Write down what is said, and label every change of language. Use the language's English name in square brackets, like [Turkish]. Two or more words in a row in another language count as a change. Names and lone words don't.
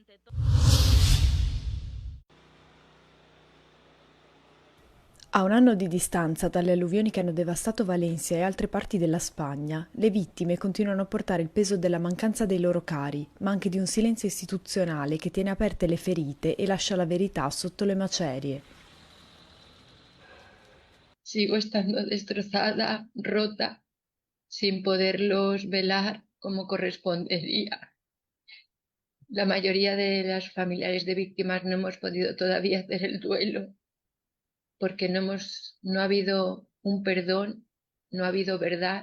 [Italian] A un anno di distanza dalle alluvioni che hanno devastato Valencia e altre parti della Spagna, le vittime continuano a portare il peso della mancanza dei loro cari, ma anche di un silenzio istituzionale che tiene aperte le ferite e lascia la verità sotto le macerie. [Spanish] Sigo estando destrozada, rota, sin poderlos velar como correspondería. La mayoría de las familiares de víctimas no hemos podido todavía hacer el duelo porque no ha habido un perdón, no ha habido verdad.